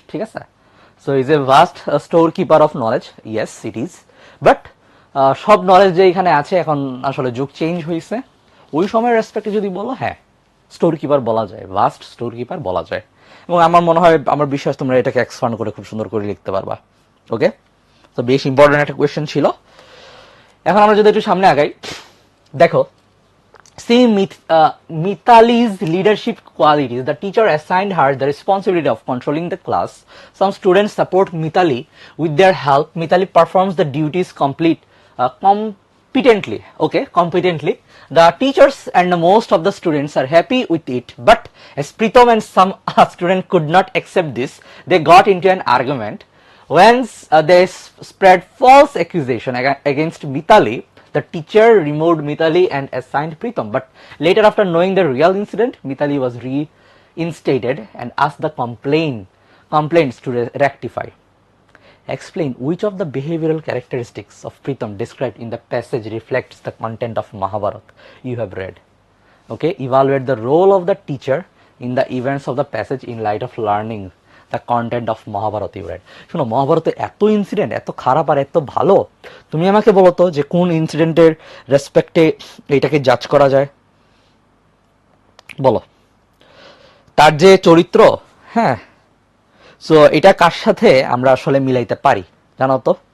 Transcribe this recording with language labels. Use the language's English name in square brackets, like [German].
[Bangla] ঠিক আছে, [English] so is a vast store keeper of knowledge, yes it is, [Bangla] but সব knowledge যে এখানে আছে এখন আসলে যুগ চেঞ্জ হয়েছে, ওই সময়ের রেসপেক্টে যদি বলো, হ্যাঁ স্টোর কিপার বলা যায়, ভাস্ট স্টোর কিপার বলা যায়। এবং আমার মনে হয়, আমার বিশ্বাস তোমরা এটাকে এক্সপান্ড করে খুব সুন্দর করে লিখতে পারবা। ওকে, তো বেশ ইম্পর্টেন্ট একটা কোয়েশ্চেন ছিল। এখন আমরা যদি একটু সামনে আগাই, দেখো, [English] seeing Mitali's leadership qualities, the teacher assigned her the responsibility of controlling the class. Some students support Mitali with their help. Mitali performs the duties competently. Okay, competently. The teachers and most of the students are happy with it. But as Pritam and some students could not accept this, they got into an argument. Once they spread false accusation against Mitali, the teacher removed Mitali and assigned Pritam. But later, after knowing the real incident, Mitali was reinstated and asked the complaints to rectify. Explain which of the behavioral characteristics of Pritam described in the passage reflects the content of Mahabharata you have read. Okay, evaluate the role of the teacher in the events of the passage in light of learning the content of Mahabharata you read. [Bangla] শোনো, মহাভারতে এত incident, এত খারাপ আর এত ভালো, তুমি আমাকে বলো তো যে কোন ইনসিডেন্টের রেসপেক্টে এটাকে জাজ করা যায়, বলো। তার যে চরিত্র, হ্যাঁ, সো এটা কার সাথে আমরা আসলে মিলাইতে পারি জানো তো?